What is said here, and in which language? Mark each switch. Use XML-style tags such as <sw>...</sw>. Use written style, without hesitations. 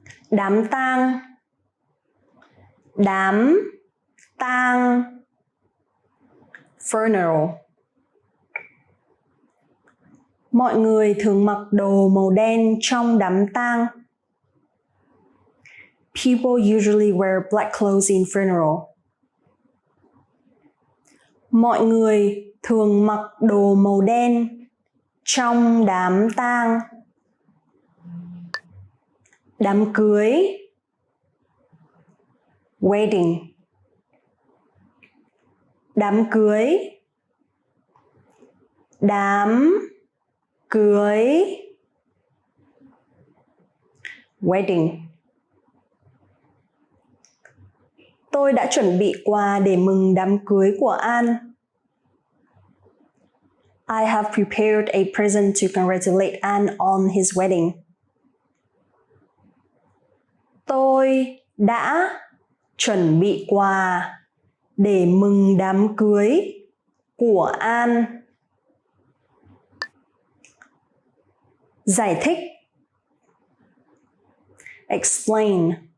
<vi>Đám tang, đám tang,</vi> <en>funeral.</en> <vi>Mọi người thường mặc đồ màu đen trong đám tang.</vi> <en>People usually wear black clothes in funeral.</en> <vi>Mọi người thường mặc đồ màu đen trong đám tang. Đám cưới,</vi> <en>wedding.</en> <vi>Đám cưới, đám cưới,</vi> <en>wedding.</en> <vi>Tôi đã chuẩn bị quà để mừng đám cưới của An.</vi> <en>I have prepared a present to congratulate An on his wedding.</en> <vi>Tôi đã chuẩn bị quà để mừng đám cưới của An. Giải thích,</vi> <en>explain.</en>